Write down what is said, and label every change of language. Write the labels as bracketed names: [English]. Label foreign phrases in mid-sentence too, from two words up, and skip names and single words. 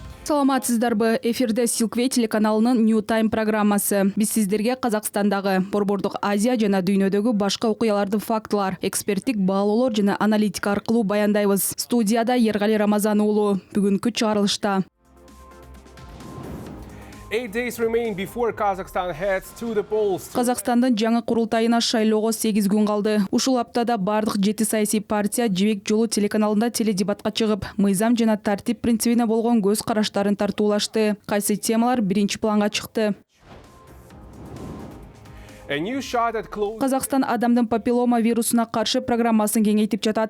[Kyrgyz] Саламатсыздарбы? Эфирде Silkway телеканалынын New Time программасы. Биз сиздерге Казакстандагы, Борбордук Азия жана дүйнөдөгү башка окуяларды фактылар, эксперттик баалоолор жана аналитика аркылуу баяндайбыз. Студияда Ергали Рамазан уулу. Бүгүнкү чыгарылышта [English] 8 days remain before Kazakhstan heads to the polls. [Kyrgyz] Казакстандын жаңы курултайына шайлоого 8 күн калды. Ушул аптада бардык 7 саясий партия Жибек жолу телеканалында теледебатка чыгып, мыйзам жана тартип принцибине болгон көз караштарын тартуулашты. Кайсы темалар биринчи планга чыкты? Казакстан адамдын папиллома вирусуна каршы программасын кеңейтип жатат.